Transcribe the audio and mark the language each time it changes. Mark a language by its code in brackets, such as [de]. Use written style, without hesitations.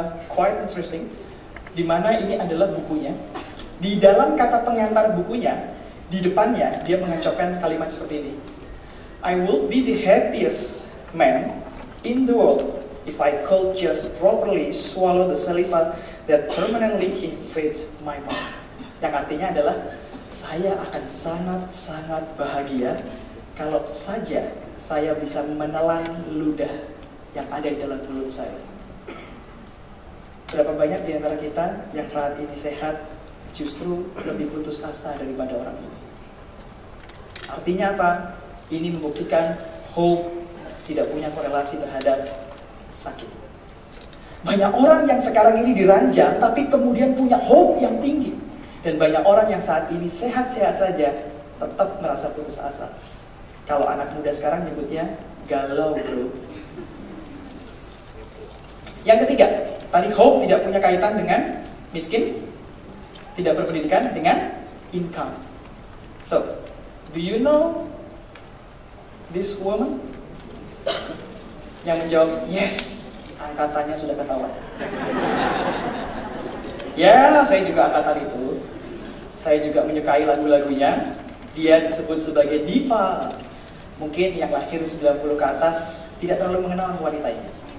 [id] Quite interesting, dimana ini adalah bukunya. Di dalam kata pengantar bukunya, di depannya dia mengucapkan kalimat seperti ini. [en] I would be the happiest man in the world if I could just properly swallow the saliva that permanently invades my mouth. [id] Yang artinya adalah, saya akan sangat-sangat bahagia kalau saja saya bisa menelan ludah yang ada di dalam mulut saya. Berapa banyak di antara kita yang saat ini sehat justru lebih putus asa daripada orang ini. Artinya apa? Ini membuktikan hope tidak punya korelasi terhadap sakit. Banyak orang yang sekarang ini diranjang tapi kemudian punya hope yang tinggi. Dan banyak orang yang saat ini sehat-sehat saja tetap merasa putus asa. Kalau anak muda sekarang nyebutnya galau, bro. Yang ketiga, tadi hope tidak punya kaitan dengan miskin, tidak berpendidikan, dengan income. [en] So, do you know this woman? [id] Yang menjawab, yes, angkatannya sudah ketahuan. Ya, saya juga angkatan itu. Saya juga menyukai lagu-lagunya. Dia disebut sebagai diva. Mungkin yang lahir 90 ke atas tidak terlalu mengenal wanita ini.